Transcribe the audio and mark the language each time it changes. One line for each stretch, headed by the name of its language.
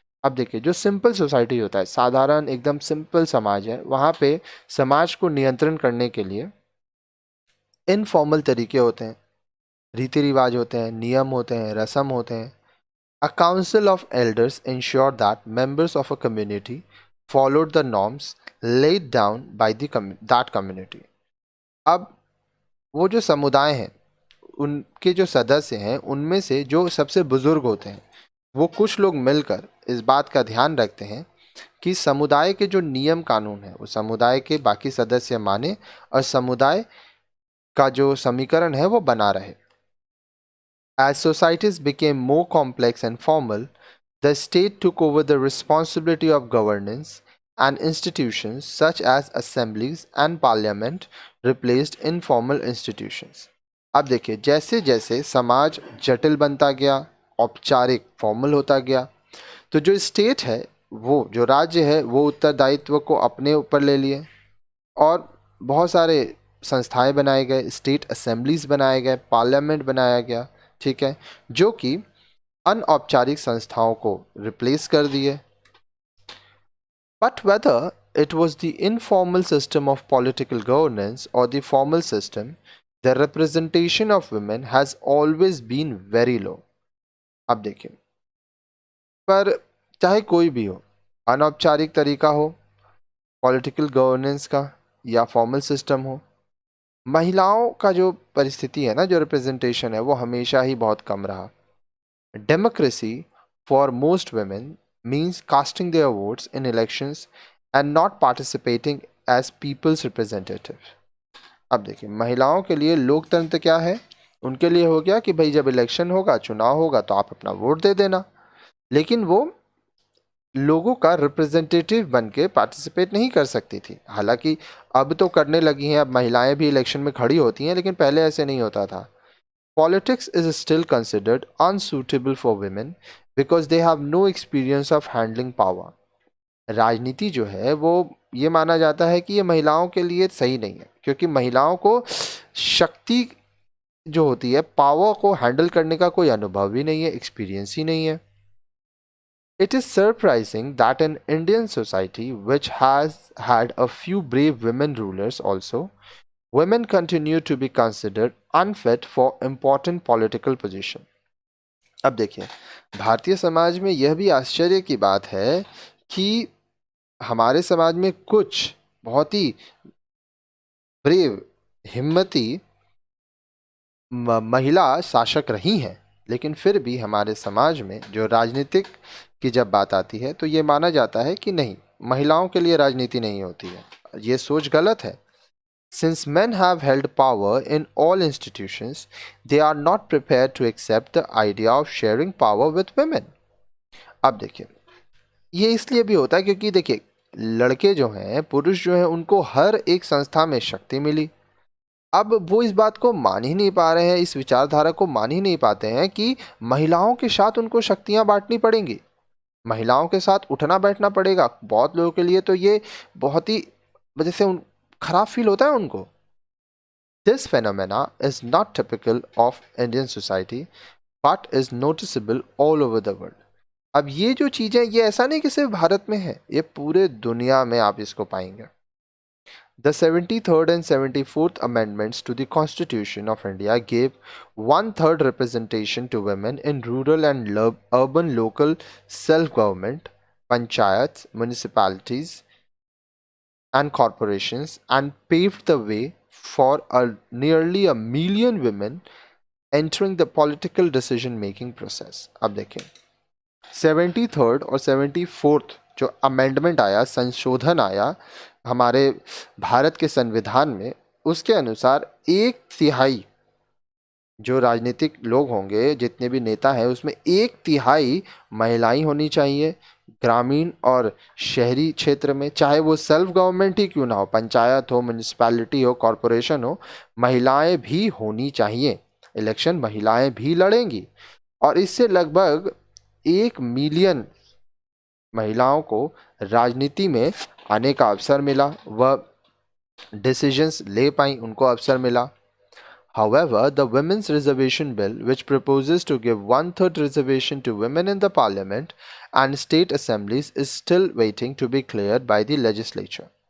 Hindi: अब देखिए, जो
English: simple society
Hindi: होता है, साधारण एकदम सिंपल समाज है, वहाँ पे समाज को नियंत्रण करने के लिए इनफॉर्मल तरीके होते हैं, रीति रिवाज होते हैं, नियम होते हैं, रस्म होते हैं।
English: A council of elders ensured that members of a community followed the norms laid down by that community.
Hindi: अब वो जो समुदाय हैं, उनके जो सदस्य हैं, उनमें से जो सबसे बुजुर्ग होते हैं, वो कुछ लोग मिलकर इस बात का ध्यान रखते हैं कि समुदाय के जो नियम कानून हैं वो समुदाय के बाकी सदस्य माने और समुदाय का जो समीकरण है वो बना रहे।
English: As societies became more complex and formal, the state took over the responsibility of governance, and institutions such as assemblies and parliament replaced informal institutions.
Hindi: अब देखिए, जैसे जैसे समाज जटिल बनता गया, औपचारिक फॉर्मल होता गया, तो जो स्टेट है, वो जो राज्य है, वो उत्तरदायित्व को अपने ऊपर ले लिए और बहुत सारे संस्थाएं बनाए गए,
English: state assemblies
Hindi: बनाए गए, पार्लियामेंट बनाया गया, ठीक है, जो कि अनौपचारिक संस्थाओं को रिप्लेस कर दिए.
English: But whether it was the informal system of political governance or the formal system, the representation of women has always been very low.
Hindi: अब देखिए, पर चाहे कोई भी हो, अनौपचारिक तरीका हो
English: political governance
Hindi: का या
English: formal system
Hindi: हो, महिलाओं का जो परिस्थिति है ना, जो रिप्रेजेंटेशन है, वो हमेशा ही बहुत कम रहा.
English: Democracy for most women means casting their votes in elections and not participating as people's representative.
Hindi: अब देखिए, महिलाओं के लिए लोकतंत्र क्या है? उनके लिए हो गया कि भाई जब इलेक्शन होगा, चुनाव होगा, तो आप अपना वोट दे देना, लेकिन वो लोगों का रिप्रेजेंटेटिव बन के पार्टिसिपेट नहीं कर सकती थी. हालांकि अब तो करने लगी हैं, अब महिलाएं भी इलेक्शन में खड़ी होती हैं, लेकिन पहले ऐसे नहीं होता था.
English: Politics is still considered unsuitable for women because they have no experience of handling power.
Hindi: राजनीति जो है वो ये माना जाता है कि ये महिलाओं के लिए सही नहीं है, क्योंकि महिलाओं को शक्ति जो होती है, पावर को हैंडल करने का कोई अनुभव ही नहीं है, एक्सपीरियंस ही नहीं है.
English: It is surprising that in Indian society, which has had a few brave women rulers also, women continue to be considered unfit for important political position.
Hindi: अब देखिए, भारतीय समाज में यह भी आश्चर्य की बात है कि हमारे समाज में कुछ बहुत ही ब्रेव, हिम्मती महिला शासक रही हैं, लेकिन फिर भी हमारे समाज में जो राजनीतिक की जब बात आती है तो ये माना जाता है कि नहीं, महिलाओं के लिए राजनीति नहीं होती है. ये सोच गलत है.
English: Since men have held power in all institutions, they are not prepared to accept the idea of sharing power with women.
Hindi: अब देखिए, ये इसलिए भी होता है क्योंकि देखिए, लड़के जो हैं, पुरुष जो हैं, उनको हर एक संस्था में शक्ति मिली. अब वो इस बात को मान ही नहीं पा रहे हैं, इस विचारधारा को मान ही नहीं पाते हैं कि महिलाओं के साथ उनको शक्तियां बांटनी पड़ेंगी, महिलाओं के साथ उठना बैठना पड़ेगा. बहुत लोगों के लिए तो ये बहुत ही वजह से खराब फील होता है उनको.
English: This phenomena is not typical of Indian society but is noticeable all over the world.
Hindi: अब ये जो चीजें, ये ऐसा नहीं कि सिर्फ भारत में है, ये पूरे दुनिया में आप इसको पाएंगे.
English: The 73rd and 74th amendments to the Constitution of India gave 1/3 representation to women in rural and urban local self-government, panchayats, municipalities, and corporations, and paved the way for nearly a million women entering the political decision making process.
Hindi: अब देखें, 73rd और 74th जो amendment आया, संशोधन आया हमारे भारत के संविधान में, उसके अनुसार 1/3 जो राजनीतिक लोग होंगे, जितने भी नेता हैं, उसमें 1/3 महिलाएं होनी चाहिए. ग्रामीण और शहरी क्षेत्र में, चाहे वो
English: self government
Hindi: ही क्यों ना हो, पंचायत हो, म्यूनिसिपैलिटी हो, कॉरपोरेशन हो, महिलाएं भी होनी चाहिए. इलेक्शन महिलाएं भी लड़ेंगी. और इससे लगभग 1 मिलियन महिलाओं को राजनीति में आने का अवसर मिला, वह डिसीजंस ले पाई, उनको अवसर मिला.
English: However, the Women's Reservation Bill, which proposes to give 1/3 reservation to women in the parliament and state assemblies, is still waiting to be cleared by the legislature.